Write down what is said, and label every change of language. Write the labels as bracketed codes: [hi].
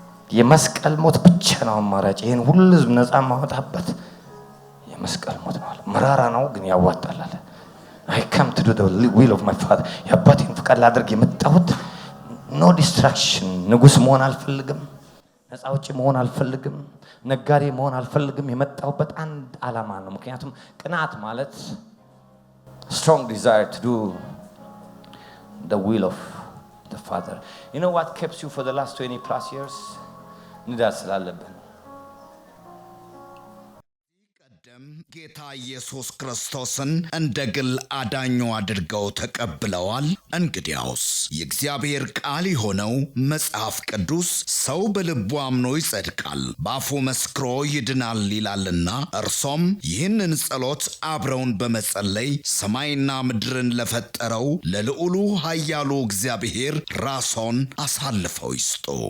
[am] የመስቀል ሞት ብቻ ነው አማራጭ። ይሄን ሁሉ ህዝብ ነፃ ማውጣበት የመስቀል ሞት ማለት መራራ ነው፣ ግን ያዋጣል አለ። [en] I come to do the will of my father። [am] የአባቴን ፍቃድ ላድርግ የመጣሁት። [en] ኖ ዲስትራክሽን። [am] ንጉስ መሆን አልፈልግም፣ ነፃ አውጪ መሆን አልፈልግም፣ ነጋዴ መሆን አልፈልግም። የመጣሁበት አንድ ዓላማ ነው። ምክንያቱም ቅናት ማለት [en] strong desire to do the will of the father. You know what keeps you for the last 20 plus years? [am] ንዳድ ስላለብን። ጌታ ኢየሱስ ክርስቶስን እንደ ግል አዳኙ አድርገው ተቀብለዋል። እንግዲያውስ የእግዚአብሔር ቃል የሆነው መጽሐፍ ቅዱስ ሰው በልቡ አምኖ ይጸድቃል፣ በአፉ መስክሮ ይድናል ይላልና እርሶም ይህንን ጸሎት አብረውን በመጸለይ ሰማይና ምድርን ለፈጠረው ለልዑሉ ኃያሉ እግዚአብሔር ራስዎን አሳልፈው ይስጡ።